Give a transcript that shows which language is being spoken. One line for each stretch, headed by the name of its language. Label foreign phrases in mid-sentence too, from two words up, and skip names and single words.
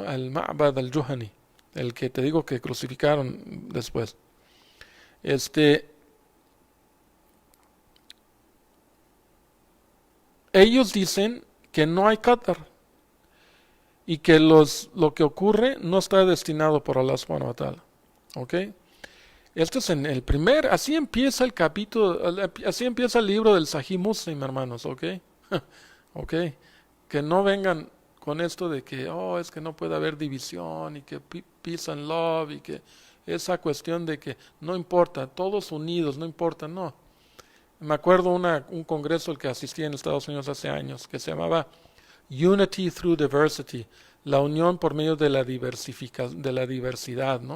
Spanish: El Ma'bad al-Juhani, el que te digo que crucificaron después. Ellos dicen que no hay Qadr y que lo que ocurre no está destinado por Allah
Arabic: سبحانه وتعالى.
Spanish: ¿Ok? Este es en el primer, así empieza el capítulo, así empieza el libro del Sahih Muslim, hermanos, ¿ok? ¿Ok? Que no vengan con esto de que, oh, es que no puede haber división y que
English: peace and love
Spanish: y que esa cuestión de que no importa, todos unidos, no importa, no. Me acuerdo un congreso al que asistí en Estados Unidos hace años que se llamaba Unity Through Diversity, la unión por medio de la de la diversidad, ¿no?